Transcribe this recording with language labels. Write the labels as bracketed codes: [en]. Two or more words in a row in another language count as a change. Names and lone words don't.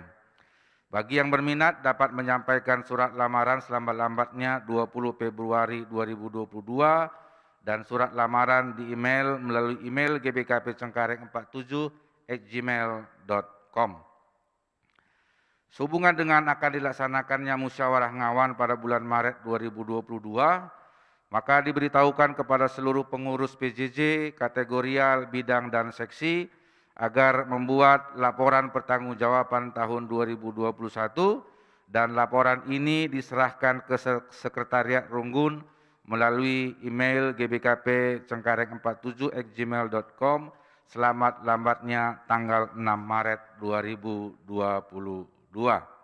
[id] Bagi yang berminat dapat menyampaikan surat lamaran selambat-lambatnya 20 Februari 2022 dan surat lamaran di email melalui email gbkpcengkareng47@gmail.com. Sehubungan dengan akan dilaksanakannya musyawarah ngawan pada bulan Maret 2022, maka diberitahukan kepada seluruh pengurus PJJ, kategorial, bidang, dan seksi agar membuat laporan pertanggungjawaban tahun 2021 dan laporan ini diserahkan ke Sekretariat Runggun melalui email gbkpcengkareng47@gmail.com selamat-lambatnya tanggal 6 Maret 2022.